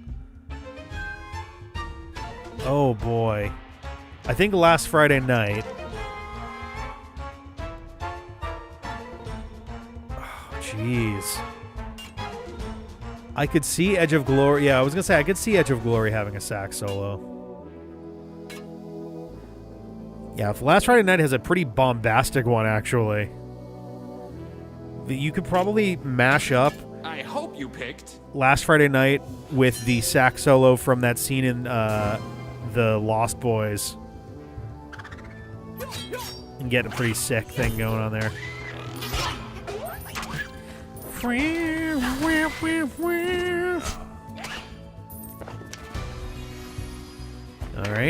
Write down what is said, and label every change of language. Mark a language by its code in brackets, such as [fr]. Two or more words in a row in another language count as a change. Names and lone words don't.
[en] Oh boy. I think last Friday night. Oh, jeez. I could see Edge of Glory. Yeah, I was going to say, I could see Edge of Glory having a sax solo. Yeah, if Last Friday Night has a pretty bombastic one, actually. You could probably mash up I hope you picked. Last Friday Night with the sax solo from that scene in The Lost Boys. And get a pretty sick thing going on there. All right.